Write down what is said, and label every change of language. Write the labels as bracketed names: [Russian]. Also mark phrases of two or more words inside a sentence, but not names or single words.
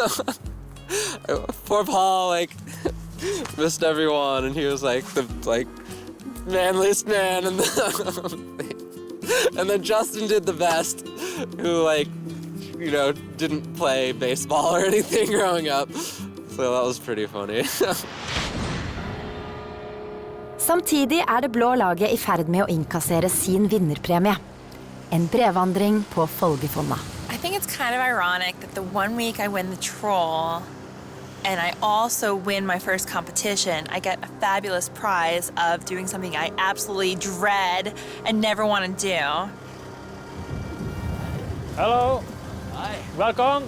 [English] Poor Paul missed everyone, and he was the manliest man, and then Justin did the best, who didn't play baseball or anything growing up, so that was pretty funny. [Norwegian] Samtidig det blå laget I ferd med å innkassere sin vinnerpremie. En brevvandring på Folgefonda. [English] I think it's kind of ironic that the one week I win the troll, and I also win my first competition, I get a fabulous prize of doing something I absolutely dread and never want to do. Hello. Hi. Welcome.